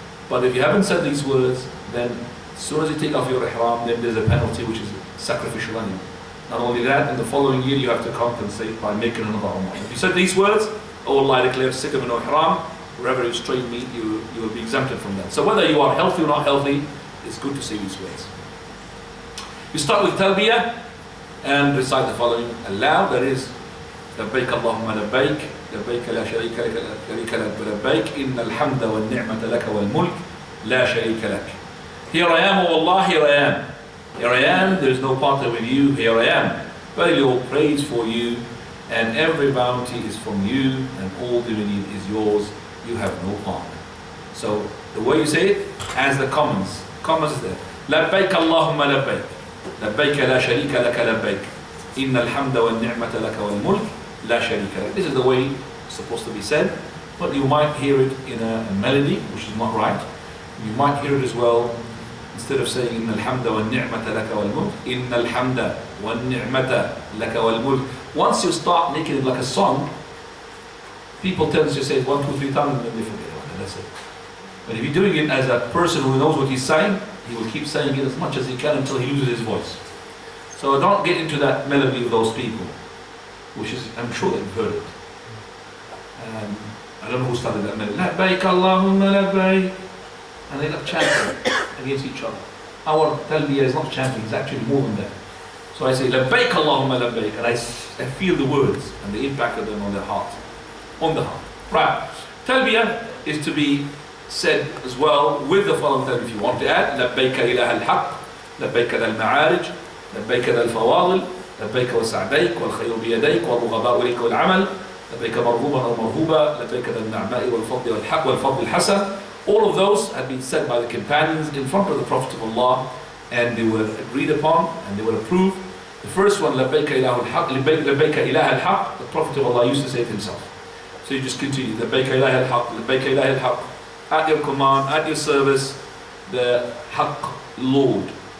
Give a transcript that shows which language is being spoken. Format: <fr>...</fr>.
<en>But if you haven't said these words, then as soon as you take off your Ihram, then there's a penalty which is sacrificial animal. Not only that, in the following year you have to compensate by making another Umrah. If you said these words, oh Allah, I declare sick of no Ihram, wherever you strain me, you will be exempted from that. So whether you are healthy or not healthy, it's good to say these words. You start with Talbiyah and recite the following aloud, that is</en> <ar>لبيك اللهم لبيك لبيك لا شريك لك لبيك إن الحمد والنعمة لك والملك لا شريك لك.</ar> <en>Here I am, O Allah, here I am. Here I am, there is no partner with you, here I am. Verily all praise for you, and every bounty is from you, and all dominion is yours, you have no partner. So the way you say it, as the commas is there.</en> <ar>لبيك اللهم لبيك لبيك لا شريك لك لبيك إن الحمد والنعمة لك والملك لا شريك لك.</ar> <en>This is the way it's supposed to be said, but you might hear it in a melody, which is not right. You might hear it as well, instead of saying</en> <ar>إن الحمد والنعمة لك والملك إن الحمد والنعمة لك والملك.</ar> <en>Once you start making it like a song, people tend to say it 1, 2, 3 times and then they forget about it. That's it. But if you're doing it as a person who knows what he's saying, he will keep saying it as much as he can until he loses his voice. So don't get into that melody of those people, which is, I'm sure they've heard it. I don't know who started that melody.</en> <ar>لبيك اللهم لبيك.</ar> <en>And they like chanting against each other. Our talbiyah is not chanting, it's actually more than that. So I say</en> <ar>لبيك اللهم لبيك,</ar> <en>and I feel the words and the impact of them on their heart. On the heart. Right. Talbiyah is to be said as well with the following talbiyah if you want to add.</en> <ar>لبيك إله الحق لبيك ذا المعارج لبيك ذا الفواضل لبيك وسعديك والخير بيديك والرغباء إليك والعمل لبيك مرغوبا ومرهوبا لبيك ذا النعماء والفضل والحق والفضل الحسن.</ar> <en>All of those have been said by the companions in front of the Prophet of Allah, and they were agreed upon and they were approved. The first one,</en> <ar>لبيك إله الحق لبيك إله الحق,</ar> <en>the Prophet of Allah used to say it himself. So you just continue,</en> <ar>لبيك إله الحق لبيك إله الحق,</ar> <en>at your command, at your service, the Haqq Lord.</en>